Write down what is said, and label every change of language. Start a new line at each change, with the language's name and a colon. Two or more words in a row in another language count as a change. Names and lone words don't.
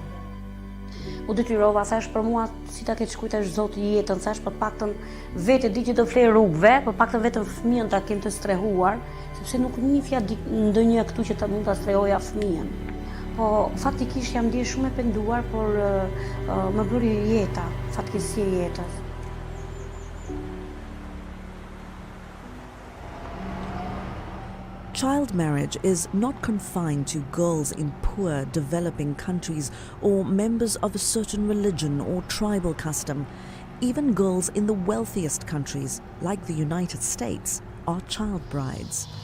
Albanian: U detyrova, thash, për mua si ta ketë shkujtash Zoti jetën, thash, për paktën vete di që të flej rrugëve, për paktën vetëm fëmijën ta kem të strehuar, sepse nuk njihja ndonjë këtu që ta mund ta strehoja fëmijën. Po faktikisht jam ndjer shumë e penduar, por më bëri jeta, fatkeqësia e jetës.
English: Child marriage is not confined to girls in poor, developing countries or members of a certain religion or tribal custom. Even girls in the wealthiest countries, like the United States, are child brides.